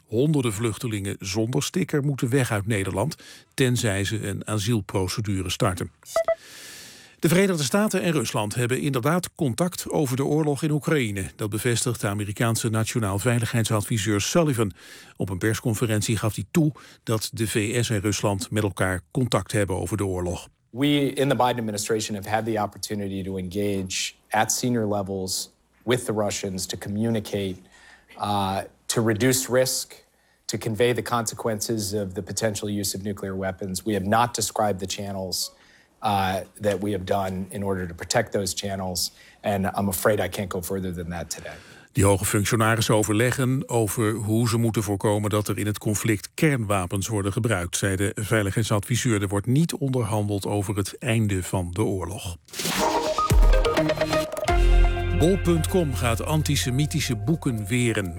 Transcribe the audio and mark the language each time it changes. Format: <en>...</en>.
<nl>Honderden vluchtelingen zonder sticker moeten weg uit Nederland, tenzij ze een asielprocedure starten. De Verenigde Staten en Rusland hebben inderdaad contact over de oorlog in Oekraïne. Dat bevestigt de Amerikaanse nationaal veiligheidsadviseur Sullivan. Op een persconferentie gaf hij toe dat de VS en Rusland met elkaar contact hebben over de oorlog.</nl> <en>We in the Biden administration have had the opportunity to engage at senior levels with the Russians to communicate, to reduce risk, to convey the consequences of the potential use of nuclear weapons. We have not described the channels that we have done in order to protect those channels. And I'm afraid I can't go further than that today.</en> <nl>Die hoge functionarissen overleggen over hoe ze moeten voorkomen dat er in het conflict kernwapens worden gebruikt, zei de veiligheidsadviseur. Er wordt niet onderhandeld over het einde van de oorlog. Bol.com gaat antisemitische boeken weren.</nl>